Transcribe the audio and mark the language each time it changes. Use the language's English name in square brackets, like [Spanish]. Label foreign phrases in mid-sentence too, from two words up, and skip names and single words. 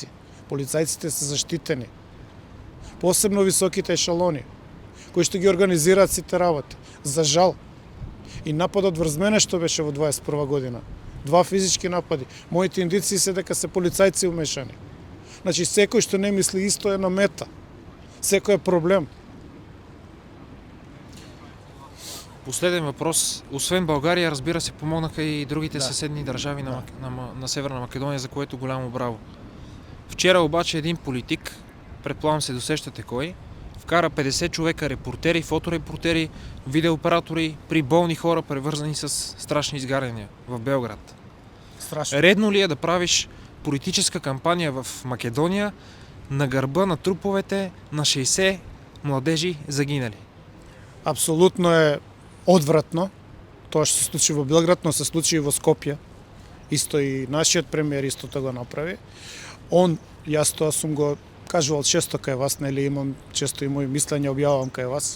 [Macedonian] Полицајците се заштитени. Посебно високите ешалони, кои што ги организираат сите работи. За жал, и нападот врз мене што беше во 21 година. 2 физички напади. Моите индици се дека се полицајци умешани. Значи секој што не мисли исто е на мета. Секој е проблем. [Bulgarian] Последен въпрос. Освен България, разбира се, помогнаха и другите съседни държави на Северна Македония, за което голямо браво. Вчера обаче един политик, предполагам се досещате кой, вкара 50 човека репортери, фоторепортери, видеооператори при болни хора, превързани с страшни изгаряния в Белград. Страшно. Редно ли е да правиш политическа кампания в Македония на гърба на труповете на 60 младежи загинали? [Macedonian] Апсолутно е одвратно тоа што се случи во Белград, но се случи и во Скопје. Исто и нашиот премиер истото го направи. Јас тоа сум го кажувал често кај вас, нели имам често и мои мислења објавам кај вас.